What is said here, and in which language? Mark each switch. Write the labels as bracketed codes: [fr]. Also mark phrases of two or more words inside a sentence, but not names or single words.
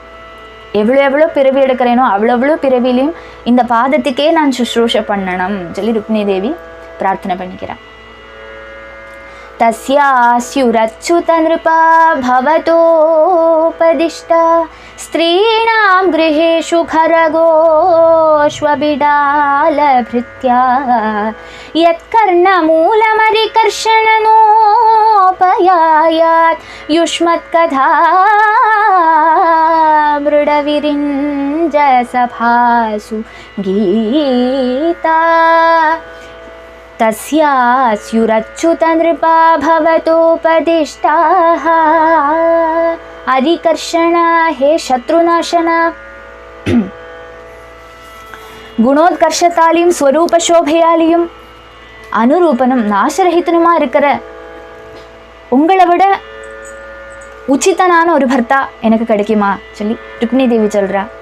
[ta] எவ்வளோ பிறவி எடுக்கிறேனோ அவ்வளோ பிறவிலையும் இந்த பாதத்துக்கே நான் சுஷ்ரூஷ பண்ணணும் சொல்லி ருக்மிணி தேவி பிரார்த்தனை பண்ணிக்கிறான். [sa] तस्यास्युरच्युत नृपा भवतोपदिष्टाः स्त्रीणां गृहेषु खरगोष्वबिडालभृत्या यत्कर्णमूलमरिकर्षणनोपयायात् युष्मत्कथा मृडविरिञ्जसभासु गीता तस्यास्युरच्युत नृपा भवतोपदिष्टाः हरिकर्षणा हे शत्रुनाशना [ta] குணோத்கர்ஷத்தாலையும் ஸ்வரூப சோபையாலையும் அனுரூபனும் நாசரகிதனுமா இருக்கிற உங்களை விட உச்சிதனான ஒரு பர்த்தா எனக்கு கிடைக்குமா சொல்லி ருக்மிணி தேவி சொல்றா.